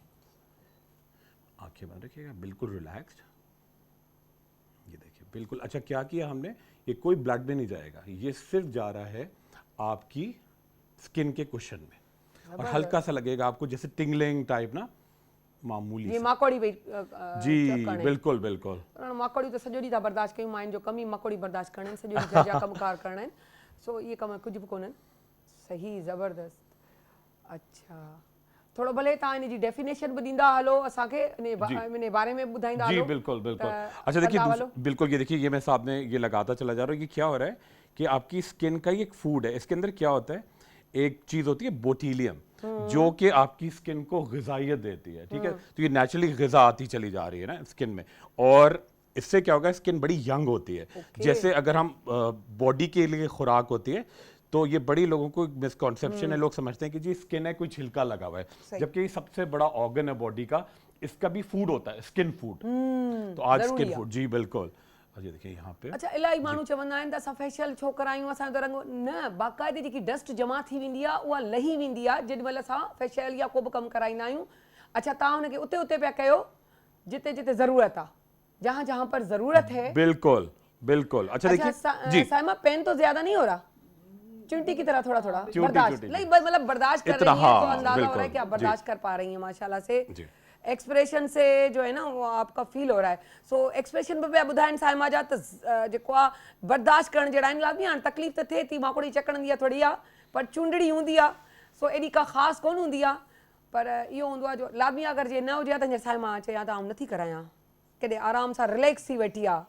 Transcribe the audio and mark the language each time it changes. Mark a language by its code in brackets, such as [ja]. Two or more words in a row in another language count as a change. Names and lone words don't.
[ur] آنکھیں بند رکھیے گا، بالکل ریلیکسڈ، یہ دیکھیے بالکل. اچھا، کیا کیا ہم نے، یہ کوئی بلڈ میں نہیں جائے گا، یہ صرف جا رہا ہے آپ کی سکن کے کشن میں، اور ہلکا سا لگے گا آپ کو جیسے [en] tingling type [ur] نا، معمولی یہ ماکوڑی بھی جی بالکل بالکل. [sd] माकोड़ी तो सॼो ॾींहुं था बर्दाश्त कयूं, माइन जो कमी माकोड़ी बर्दाश्त करणु सॼो ॾींहुं जा कमकार करणु, सो ये कम कुछ भी कोन्हनि। [ur] صحیح زبردست. [sd] अच्छा, थोड़ो भले तव्हां इन जी डेफिनेशन भी ॾींदा हलो असांखे, इन बारे में ॿुधाईंदा हलो। [ur] جی بالکل بالکل. اچھا دیکھیے، بالکل یہ دیکھیے، یہ میں سامنے یہ لگاتا چلا جا رہا ہوں. یہ کیا ہو رہا ہے کہ آپ کی سکن کا ہی ایک فوڈ ہے، اس کے اندر کیا ہوتا ہے، ایک چیز ہوتی ہے بوٹیلیم، جو کہ آپ کی سکن کو غذائیت دیتی ہے، ٹھیک ہے. تو یہ نیچرلی غذا آتی چلی جا رہی ہے نا سکن میں، اور اس سے کیا ہوگا، سکن بڑی ینگ ہوتی ہے. جیسے اگر ہم باڈی کے لیے خوراک ہوتی ہے، تو یہ بڑی لوگوں کو مس کنسیپشن ہے، لوگ سمجھتے ہیں کہ جی سکن ہے، کوئی چھلکا لگا ہوا ہے، جبکہ یہ سب سے بڑا آرگن ہے باڈی کا، اس کا بھی فوڈ ہوتا ہے, [en] skin food. [ur] تو آج [en] skin food, [ur] جی بالکل. اور یہ دیکھیے یہاں پہ, [sd] अच्छा इलाही माण्हू चवंदा आहिनि त असां फेशियल छो करायूं, असांजो त रंग न, बाक़ाइदे जेकी डस्ट जमा थी वेंदी आहे उहा लही वेंदी आहे जेॾी महिल असां फेशियल या को बि कमु कराईंदा आहियूं। अच्छा तव्हां हुनखे उते उते पिया कयो जिते जिते ज़रूरत आहे, [ur] جہاں جہاں پر ضرورت ہے. بالکل بالکل۔ اچھا دیکھیے جی, صائمہ پین تو زیادہ نہیں ہو رہا، چونٹی کی طرح تھوڑا تھوڑا برداشت, چونٹی. مطلب برداشت کر رہی ہے، تو اندازہ ہو رہا ہے کہ آپ بالکل, برداشت کر پا رہی ہیں ماشاءاللہ سے. جی. ایکسپریشن سے جو ہے نا وہ آپ کا فیل ہو رہا ہے. [sd] सो एक्सप्रेशन पे पिया ॿुधाइनि साइमा जा त जेको आहे बर्दाश्त करण जहिड़ा आहिनि। लाज़मी हाणे तकलीफ़ त थिए थी, माकोड़ी चकणंदी आहे थोड़ी आहे, पर चुंडड़ी हूंदी आहे, सो एॾी का ख़ासि कोन हूंदी आहे, पर इहो हूंदो आहे जो लाज़मी अगरि जे न हुजे हा त हींअर साइमा चए हा त आउं नथी करायां, केॾे आराम सां रिलैक्स थी वेठी आहे।